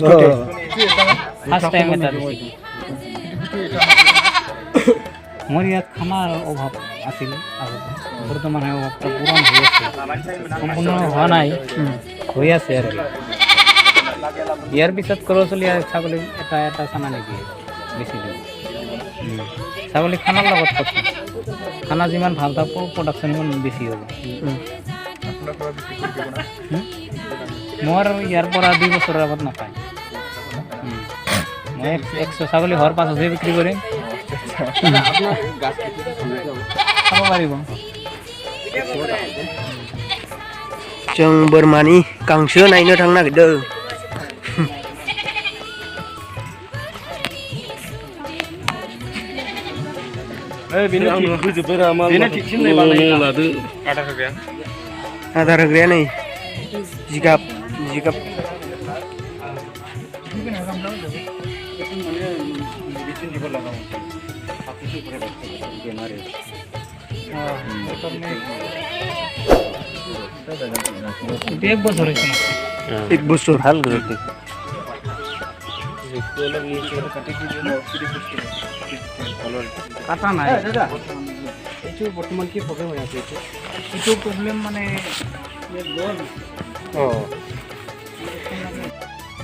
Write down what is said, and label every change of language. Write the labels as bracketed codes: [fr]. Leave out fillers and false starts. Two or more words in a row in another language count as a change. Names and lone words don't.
[as] টাইম এটা দিছি মোৰ ইয়াত খানাৰ অভাৱ আছিল আগতে বৰ্তমান সেই অভাৱটা পূৰণ হৈ আছে সম্পূৰ্ণ হোৱা নাই হৈ আছে আৰু ইয়াৰ পিছত কৰচলি ছাগলী এটা চানা নেকি বেছি দিওঁ ছাগলী খানাৰ লগত কথা খানা যিমান ভাল থাকব প্ৰডাকশ্যন সিমান বেছি হ'ব মোৰ ইয়াৰ পৰা 2 বছৰৰ আগত নাপায় মই 100 ছাগলী হোৱাৰ পাছতহে বিক্ৰী কৰিম খাব পাৰিব [brx] जों बोरमानि गांसो नायनो थांनो नागिरदों आदार होग्राया नै जिगाब [as] एक बছৰ হৈছে 1 বছর ভাল গ্রোথ কাটা নাই এইটো বৰ্তমান কি প্ৰব্লেম হৈ আছে এইটো প্ৰব্লেম মানে